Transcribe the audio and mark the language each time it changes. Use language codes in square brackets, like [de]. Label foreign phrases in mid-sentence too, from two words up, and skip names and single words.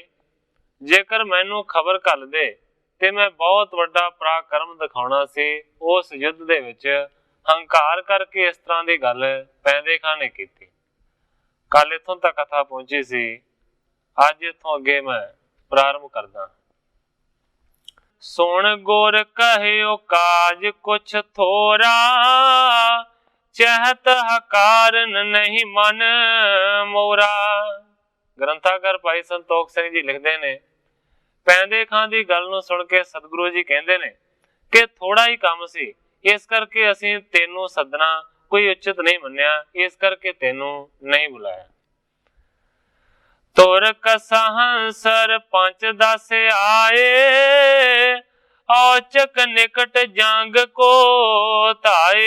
[pa] ਜੇਕਰ ਮੈਨੂ ਖਬਰ ਘਲ ਦੇ ਤੇ ਮੈਂ ਬਹੁਤ ਵੱਡਾ ਪਰਾਕ੍ਰਮ ਦਿਖਾਉਣਾ ਸੀ। ਉਸ ਯੁੱਧ ਦੇ ਵਿਚ ਹੰਕਾਰ ਕਰਕੇ ਇਸ ਤਰ੍ਹਾਂ ਕੀ ਗੱਲ ਪੈਂਦੇ ਖਾਂ ਨੇ ਕੀਤੀ। ਕਲ ਇਥੋਂ ਤਕ ਕਥਾ ਪਹੁੰਚੀ ਸੀ, ਅਜ ਇਥੋਂ ਅੱਗੇ ਮੈਂ ਪ੍ਰਾਰੰਭ ਕਰਦਾ। [bra] सुन गुर कहियो काज कुछ थोरा, चहत हकारन नहीं मन मोरा। [pa] ਗ੍ਰੰਥਾਕਾਰ ਭਾਈ ਸੰਤੋਖ ਸਿੰਘ ਜੀ ਲਿਖਤੇ ਨੇ, ਪੈਂਦੇ ਖਾਂ ਦੀ ਗੱਲ ਨੂੰ ਸੁਣ ਕੇ ਸਤਗੁਰੂ ਜੀ ਕਹੰਦੇ ਨੇ ਕਿ ਥੋੜ੍ਹਾ ਹੀ ਕਾਮ ਸੀ, ਇਸ ਕਰਕੇ ਅਸੀਂ ਤੇਨੂ ਸਦਣਾ ਕੋਈ ਉਚਿਤ ਨਹੀਂ ਮੰਨਿਆ, ਇਸ ਕਰਕੇ ਤੇਨੂ ਨਹੀਂ ਬੁਲਾਇਆ। [bra] तुर कसहंसर पंच दस आए, औचक निकट जंग को ताए।